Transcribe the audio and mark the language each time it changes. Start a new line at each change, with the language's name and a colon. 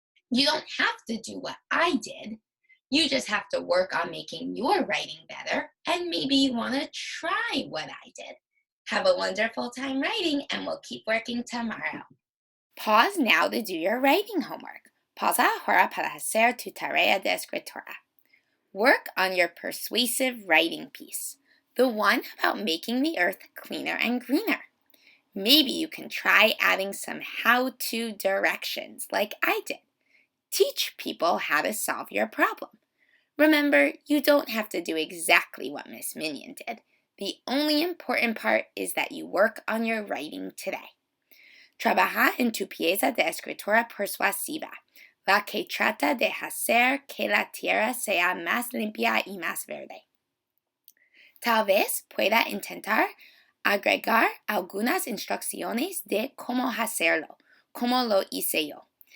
English: You don't have to do what I did. You just have to work on making your writing better, and maybe you want to try what I did. Have a wonderful time writing, and we'll keep working tomorrow. Pause now to do your writing homework.
Spanish: Pausa ahora para hacer tu tarea de escritura.
English: Work on your persuasive writing piece, the one about making the earth cleaner and greener. Maybe you can try adding some how-to directions like I did. Teach people how to solve your problem. Remember, you don't have to do exactly what Miss Minion did. The only important part is that you work on your writing today.
Spanish: Trabaja en tu pieza de escritura persuasiva, la que trata de hacer que la tierra sea más limpia y más verde. Tal vez pueda intentar agregar algunas instrucciones de cómo hacerlo, como lo hice yo.